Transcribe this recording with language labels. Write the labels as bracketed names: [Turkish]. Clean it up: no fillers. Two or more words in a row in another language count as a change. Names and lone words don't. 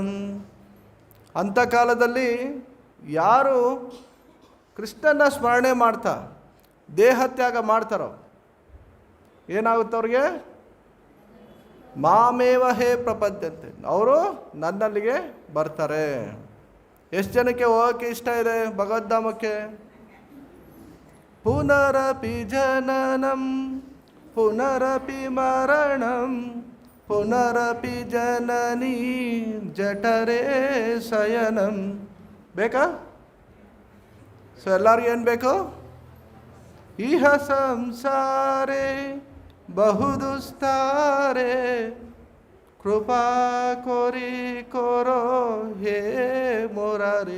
[Kannada] ಅಂತಕಾಲದಲ್ಲಿ ಯಾರು ಕೃಷ್ಣನ ಸ್ಮರಣೆ ಮಾಡ್ತಾ ದೇಹತ್ಯಾಗ ಮಾಡ್ತಾರೋ ಏನಾಗುತ್ತೆ ಅವ್ರಿಗೆ? [Sanskrit] ಮಾಮೇವ ಹೇ ಪ್ರಪದ್ಯಂತೆ, [Kannada] ಅವರು ನನ್ನಲ್ಲಿಗೆ ಬರ್ತಾರೆ. ಎಷ್ಟು ಜನಕ್ಕೆ ಹೋಗೋಕ್ಕೆ ಇಷ್ಟ ಇದೆ ಭಗವದ್ಧಾಮಕ್ಕೆ? [Sanskrit] ಪುನರಪಿ ಜನನಂ ಪುನರಪಿ ಮರಣಂ ಪುನರಪಿ ಜನನೀ ಜಠರೇ ಶಯನಂ. [Kannada] ಬೇಕಾ? ಸೊ ಎಲ್ಲರಿಗೂ ಏನು ಬೇಕು? [Sanskrit] ಇಹ ಸಂಸಾರೇ ಬಹುದುಸ್ತಾರೆ ಕೃಪಾ ಕೊರಿ ಕೊರೋ ಹೇ ಮುರಾರಿ.